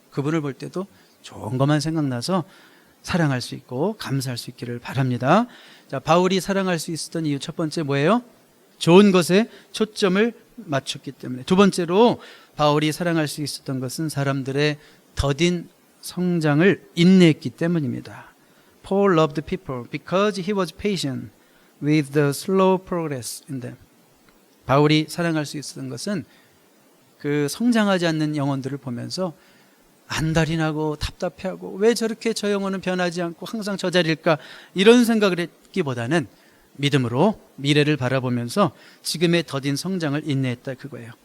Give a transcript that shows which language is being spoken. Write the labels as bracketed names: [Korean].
[Korean] 그분을 볼 때도 좋은 것만 생각나서 사랑할 수 있고 감사할 수 있기를 바랍니다. 자, 바울이 사랑할 수 있었던 이유 첫 번째 뭐예요? 좋은 것에 초점을 맞췄기 때문에. 두 번째로 바울이 사랑할 수 있었던 것은 사람들의 더딘 성장을 인내했기 때문입니다. [English] Paul loved people because he was patient with the slow progress in them. [Korean] 바울이 사랑할 수 있었던 것은 그 성장하지 않는 영혼들을 보면서 안달이 나고 답답해하고 왜 저렇게 저 영혼은 변하지 않고 항상 저 자리일까, 이런 생각을 했기보다는 믿음으로 미래를 바라보면서 지금의 더딘 성장을 인내했다, 그거예요.